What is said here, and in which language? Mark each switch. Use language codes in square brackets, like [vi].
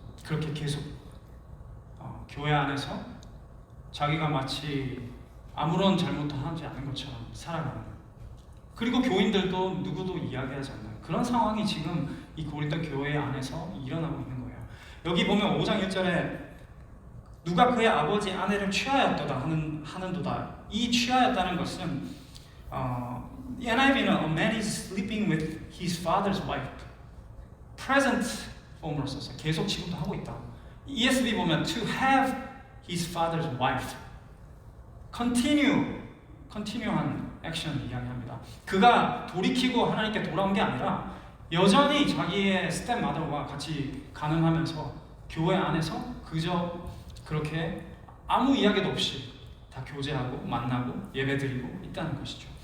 [ko] 그렇게 계속 교회 안에서 자기가 마치 아무런 잘못도 하지 않은 것처럼 살아가는. 그리고 교인들도 누구도 이야기하지 않는 그런 상황이 지금 이 고린도 교회 안에서 일어나고 있는 거예요. 여기 보면 5장 1절에 누가 그의 아버지 아내를 취하였도다 하는도다. 이 취하였다는 것은 [en] NIV는 a man is sleeping with his father's wife. [ko] present form으로 썼어요. 계속 지금도 하고 있다. [en] ESV [ko] 보면 [en] to have his father's wife. [ko] continue한 액션을 이야기합니다. 그가 돌이키고 하나님께 돌아온 게 아니라 여전히 자기의 스텝마더와 같이 간음하면서 교회 안에서 그저 그렇게 아무 이야기도 없이 다 교제하고 만나고 예배드리고 있다는 것이죠.